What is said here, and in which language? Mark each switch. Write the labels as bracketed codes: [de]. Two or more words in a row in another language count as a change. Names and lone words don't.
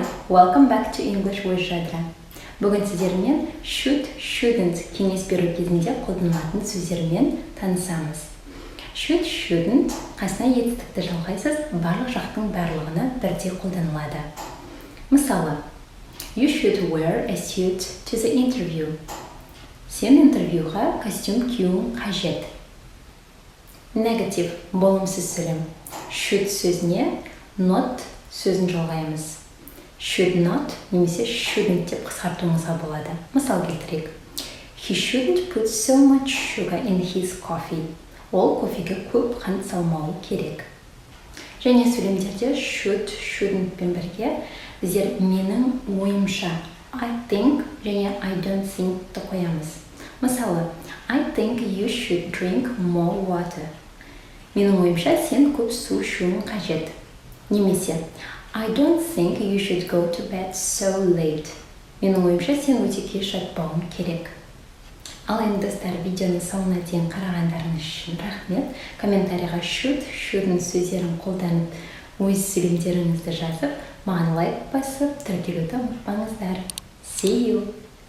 [en] Welcome back to English with [kk] Жадра. Бүгін сіздермен [en] should, shouldn't [kk] кеңес беру кезінде қолданылатын сөздермен танысамыз. [en] Should, shouldn't [kk] қасына етістікті жалғайсыз, барлық жақтың барлығына бірдей қолданылады. Мысалы, [en] you should wear a suit to the interview. [kk] Сен интервьюға костюм киюің қажет. Negative болымсыз сөйлем. Should сөзіне not сөзін жалғаймыз. [en] Should not [kk] немесе shouldn't деп қысқартуыңызға болады. Мысал келтірейік. [en] He shouldn't put so much sugar in his coffee. [kk] Ол кофеге көп қант салмауы керек. Және сөйлемдерде [en] should, shouldn't [kk] пен бірге біздер менің ойымша [en] I think [kk] және [en] I don't think [kk] ті қоямыз. Мысалы, [en] I think you should drink more water. [kk] Менің ойымша сен көп су ішуің қажет. Немесе, [en] I don't think you should go to bed so late. [kk] Менің ойымша сен өте кеш жатпауың керек. Ал енді достар, видеоны соңына дейін қарағандарыңыз үшін рахмет. Комментарийға [en] should, shouldn't [kk] сөздерін қолданып, өз сөйлемдеріңізді жазып, маған лайк басып, тіркелуді ұмытпаңыздар. [en] See you!